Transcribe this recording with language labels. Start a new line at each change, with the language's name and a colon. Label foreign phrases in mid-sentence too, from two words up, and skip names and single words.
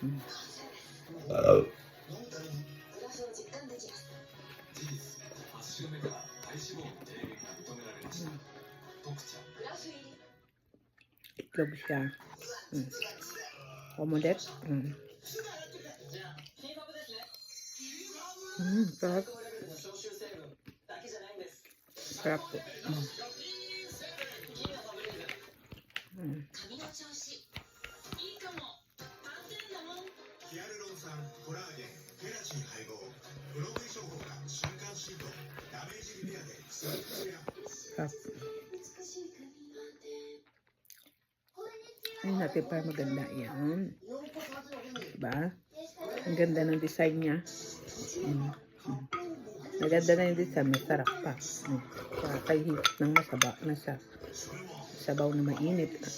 Filipino: Itlog siya. Omelette. Sarap. Sarap po. Mm.
Japanese: ヒアルロン酸、コラーゲン、ケラチン配合、ブローイ処方が瞬間シート、ダメージリペアでスムーズケア。
Filipino: Sarap. Ay, natin para maganda yan. Diba? Ang ganda ng design niya. Maganda na yung design. Masarap pa. Kakahihip ng masaba. Nasa sabaw na mainit.